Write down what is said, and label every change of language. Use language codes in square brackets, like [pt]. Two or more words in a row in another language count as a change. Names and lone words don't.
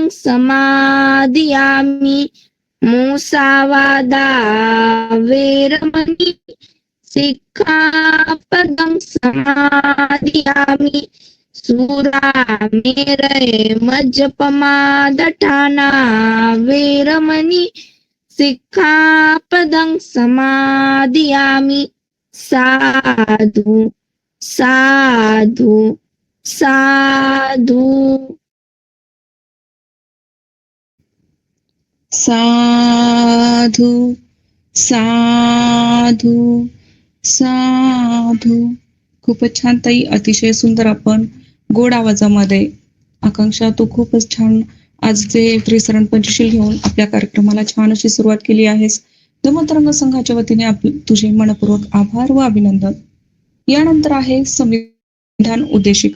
[pi] समादियामि मुसावादा वेरमणि सिक्खापदं समादियामि सूरा मेरय मज्जपमादठाना वेरमणि सिक्खापदं समादियामि साधु साधु साधु साधू साधू साधू. [mr] खूपच छान ताई, अतिशय सुंदर. आपण गोड आवाजामध्ये. आकांक्षा, तू खूपच छान आज जे त्रिसरण पंचशील घेऊन आपल्या कार्यक्रमाला छान अशी सुरुवात केली आहेस. धम्मतरंग संघाच्या वतीने तुझे मनपूर्वक आभार व अभिनंदन. यानंतर आहे संविधान उद्देशिका.